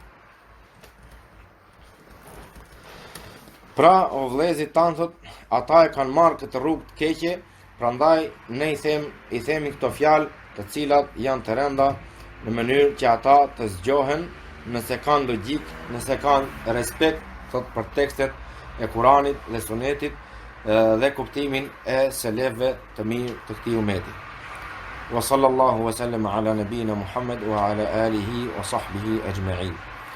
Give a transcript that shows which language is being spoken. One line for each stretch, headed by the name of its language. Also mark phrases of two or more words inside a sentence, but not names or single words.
Albanian: Pra, o vëllezërit tanë, thot, ata e kanë marrë këtë rrugë të keqe, prandaj ne i themi këto fjalë, të cilat janë të rënda, në mënyrë që ata të zgjohen, nëse kanë logjik, nëse kanë respekt, thot, për tekstet e Kuranit dhe Sunetit dhe kuptimin e selefëve të mirë të këtij umeti.
Arabic: وصلى الله وسلم على نبينا محمد وعلى آله وصحبه أجمعين.